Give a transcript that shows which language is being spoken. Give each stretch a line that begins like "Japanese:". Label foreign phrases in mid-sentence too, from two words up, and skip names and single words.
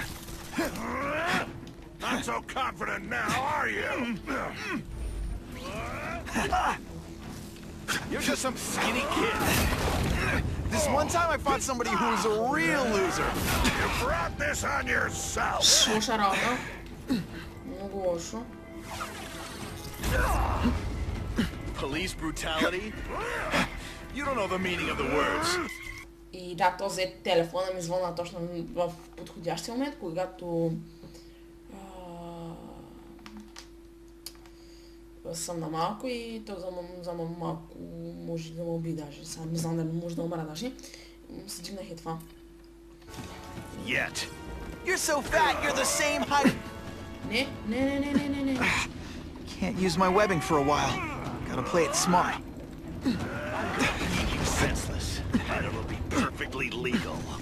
English: Not so confident now, are you? You're just some skinny kid. This one time I fought somebody who was a real loser. You brought this on yourself.
Bulgarian: Лоша работа. Много лошо.
English: Police brutality? You don't know the meaning of the words.
Bulgarian: И да, то взе телефона ми звънна точно в подходящия момент, когато съм на малко и той за малко може да ме уби даже. Сега не знам дали може да умра даже. Се дигнах и това.
English: Yet. You're so fat, you're the same height.
Bulgarian: Не.
English: Can't use my webbing for a while. Gotta play it smart. Beat you senseless, and it'll be perfectly legal.